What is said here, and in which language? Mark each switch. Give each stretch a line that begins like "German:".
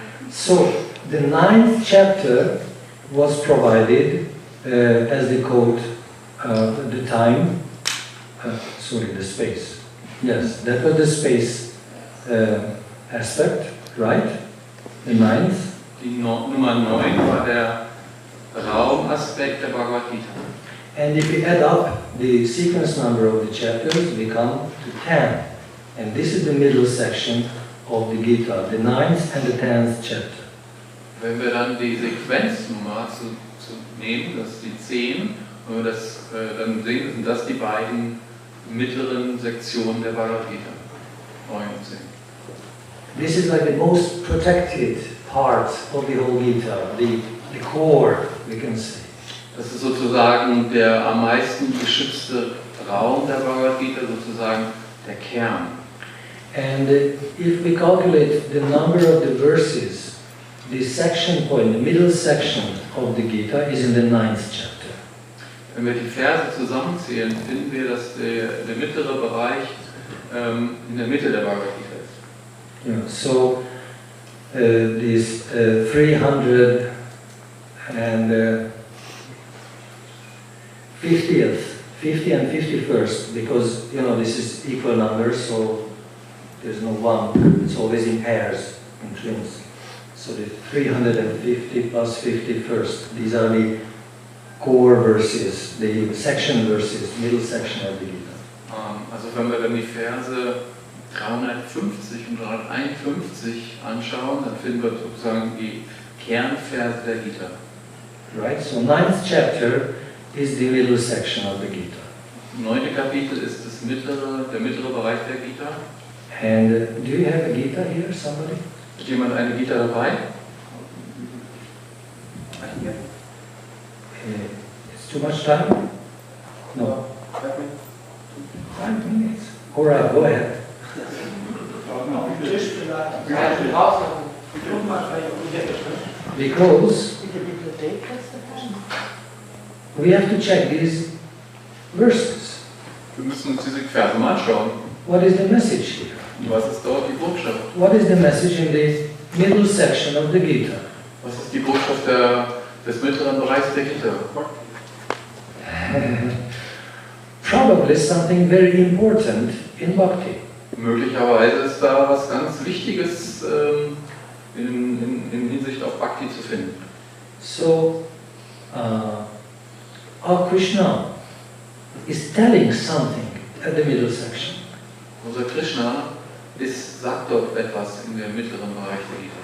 English: So the 9th chapter was provided as the code, the time, the space. Yes, that was the space aspect, right? The 9th.
German: Die Nummer 9 war der Raumaspekt der Bhagavad-gita.
English: And if we add up the sequence number of the chapters, we come to 10. And this is the middle section of the Gita, the 9th and the 10th chapter.
German: Wenn wir dann die Sequenznummer nehmen, das ist die 10, und wir das dann sehen, sind das die beiden mittleren Sektionen der Bhagavad-gita, 9 und 10.
English: This is like the most protected part of the whole Gita, the core, we can say.
German: Das ist sozusagen der am meisten geschützte Raum der Bhagavad-gita, sozusagen der Kern.
English: And if we calculate the number of the verses, the section point, the middle section of the Gita is in the 9th chapter.
German: Wenn wir die Verse zusammenzählen, finden wir, dass der mittlere Bereich in der Mitte der Bhagavad-gita ist.
English: Yeah, so this 300 and 50 and 51st, because you know this is equal numbers, so there's no one, it's always in pairs, in twins. So the 350 plus 51st, these are the core verses, the section verses, middle section of the Gita.
German: Also wenn wir dann die Verse 350 und 351 anschauen, dann finden wir sozusagen die Kernverse der Gita.
English: Right, so 9th chapter is the middle section of the Gita.
German: 9. Kapitel ist der mittlere Bereich der Gita.
English: And do you have a Gita here, somebody?
German: Hat jemand eine Gita dabei?
English: It's too much time? No. 5 minutes. All right, go ahead.
German: Tisch vielleicht. Ja, ich will rauslassen. Guck mal, vielleicht auf die Decke.
English: Because
German: In der Bibliothek kannst du fahren.
English: we have to check these verses.
German: Wir müssen uns diese Verse mal anschauen.
English: What is the message here?
German: Was ist dort die Botschaft?
English: What is the message in the middle section of the Gita?
German: Was ist die Botschaft des mittleren Bereichs der Gita?
English: Probably something very important in Bhakti.
German: Möglicherweise ist da was ganz Wichtiges in Hinsicht auf Bhakti zu finden.
English: So, our Krishna is telling something at the middle section.
German: Unser Krishna sagt dort etwas in dem mittleren Bereich der Gita.